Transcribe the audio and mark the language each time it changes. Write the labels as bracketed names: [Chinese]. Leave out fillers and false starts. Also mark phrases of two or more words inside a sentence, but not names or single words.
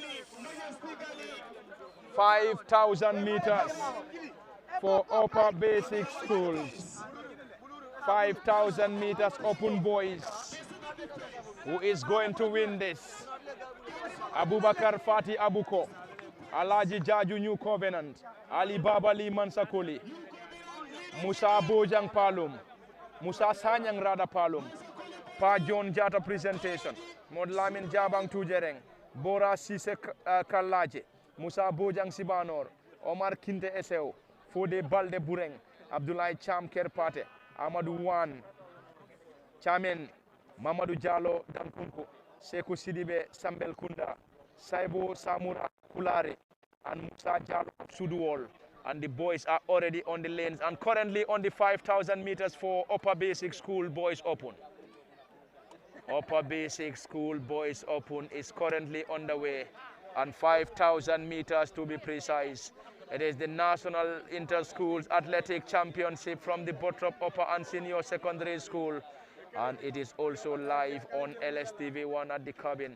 [English] 5,000 meters for upper basic schools. 5,000 meters open boys. Who is going to win this? Abubakar Fati Abuko, Alaji Jaju New Covenant, Ali Baba Lee Mansakoli, Musa Bojang Palum, Musa Sanyang Rada Palum, Pa John Jata presentation, Modlamin Jabang Tujereng, Bora Sise Kalaje, Musa Bojang Sibanor, Omar Kinte Eseo, Fode Balde Bureng, Abdullah Cham Kerpate, Amadou Wan, Chamen, Mamadou Diallo Dankunko, Sekou Sidibe Sambel Kunda, Saibo Samura Kulare, and Musa Diallo Suduwol. And the boys are already on the lanes and currently on the 5,000 meters for Upper Basic School Boys Open. Upper Basic School Boys Open is currently underway, and 5,000 meters to be precise. It is the National Inter-Schools Athletic Championship from the Bottrop Upper and Senior Secondary School, and it is also live on LSTV1 at the cabin.